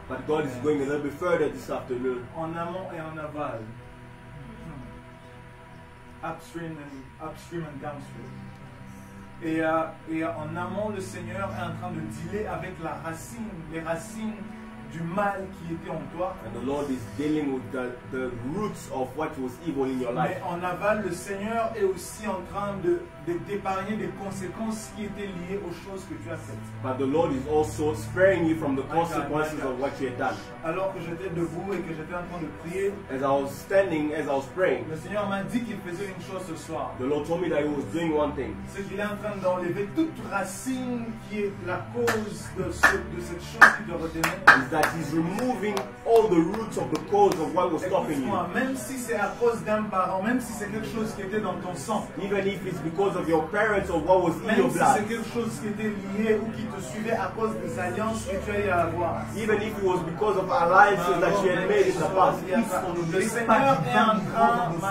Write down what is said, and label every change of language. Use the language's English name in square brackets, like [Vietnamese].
[English] but God is going a little bit further this afternoon. [French] en amont et en aval. [English] Upstream and downstream. [French] Et en amont, le Seigneur est en train de dealer avec les racines du mal qui était en toi. [English] And the Lord is dealing with the roots of what was evil in your life. [French] Mais en aval, le Seigneur est aussi en train d'épargner des conséquences qui étaient liées aux choses que tu as faites. [English] But the Lord is also sparing you from the consequences of what you had done. [French] Alors que j'étais debout et que j'étais en train de prier, [English] As I was standing, as I was praying, [French] le Seigneur m'a dit qu'il faisait une chose ce soir. [English] the Lord told me that He was doing one thing. [French] C'est qu'il est en train d'enlever toute racine qui est la cause de cette chose qui te retenait. [English] Is that He's removing all the roots of the cause of what was stopping you. [French] Écoute-moi, même si c'est à cause d'un parent, même si c'est quelque chose qui était dans ton sang, [English] Even if it's because of your parents or what was in [French] même [English] your [French] si [English] blood. [French] c'est quelque chose qui était lié ou qui te suivait à cause des alliances que tu as eu à avoir. [English] Even if it was because of alliances that you had made in the past. [French] Le Seigneur est en train